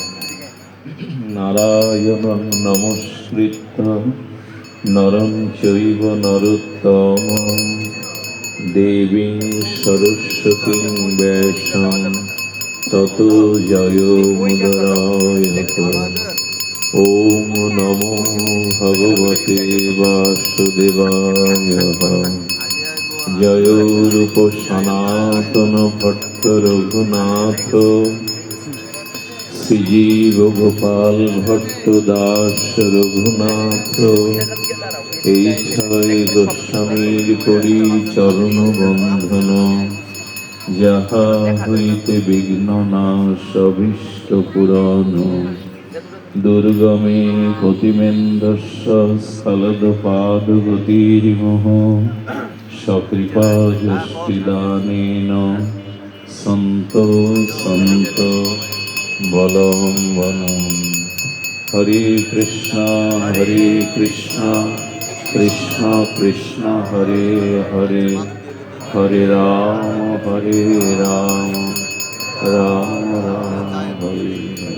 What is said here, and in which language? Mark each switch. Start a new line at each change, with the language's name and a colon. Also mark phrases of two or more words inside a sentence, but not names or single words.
Sanskrit: নারায়ণং নমস্কৃত্য নরং চৈব নরোত্তমং দেবীং সরস্বতীং ব্যাসং ততো জয়মুদরায়ত। ওম নমো ভগবতে বাসুদেবায়।
Bangla: জয় রূপ সনাতন ভট্ট রঘুনাথ শ্রীজীব গোপাল ভট্ট দাস রঘুনাথ। এই ছয় গোস্বামীর করি চরণ বন্ধন, যাহা হইতে বিঘ্ন নাশ অভীষ্ট পুরাণ।
Sanskrit: দুর্গমে গতিমেন্দ্রস্য স্খলদপাদ গতির্মোহ সকৃপা যষ্টিদানেন সন্ত সন্ত বলম বলম। হরে কৃষ্ণ কৃষ্ণ কৃষ্ণ হরে হরে, হরে রাম রাম রাম হরে হরে।